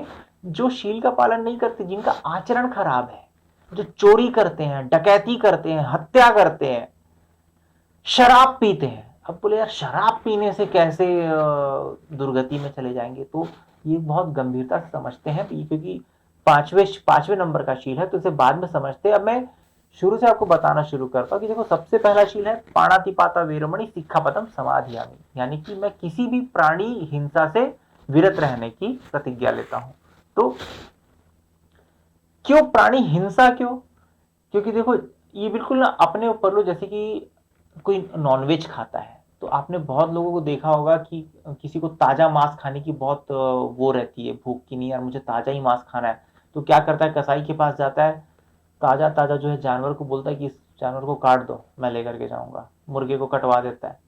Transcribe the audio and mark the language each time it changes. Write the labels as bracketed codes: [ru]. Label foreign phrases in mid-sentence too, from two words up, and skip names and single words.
[hi] जो शील का पालन नहीं करते, जिनका आचरण खराब है, जो चोरी करते हैं, डकैती करते हैं, हत्या करते हैं, शराब पीते हैं। अब बोले यार शराब पीने से कैसे दुर्गति में चले जाएंगे? तो ये बहुत गंभीरता से समझते हैं, क्योंकि पांचवें नंबर का शील है, तो इसे बाद में समझते हैं। अब मैं शुरू से आपको बताना शुरू करता हूं कि देखो सबसे पहला शील है [pi] पाणातिपाता वीरमणि सिक्खापदम समाधियामि, [hi] यानी कि मैं किसी भी प्राणी हिंसा से विरत रहने की प्रतिज्ञा लेता हूं। तो क्यों प्राणी हिंसा, क्यों? क्योंकि देखो ये बिल्कुल ना अपने ऊपर लो, जैसे कि कोई नॉनवेज खाता है, तो आपने बहुत लोगों को देखा होगा कि किसी को ताजा मांस खाने की बहुत वो रहती है, भूख की, नहीं यार मुझे ताजा ही मांस खाना है, तो क्या करता है, कसाई के पास जाता है, ताजा ताजा जो है जानवर को बोलता है कि इस जानवर को काट दो, मैं लेकर के जाऊंगा, मुर्गे को कटवा देता है।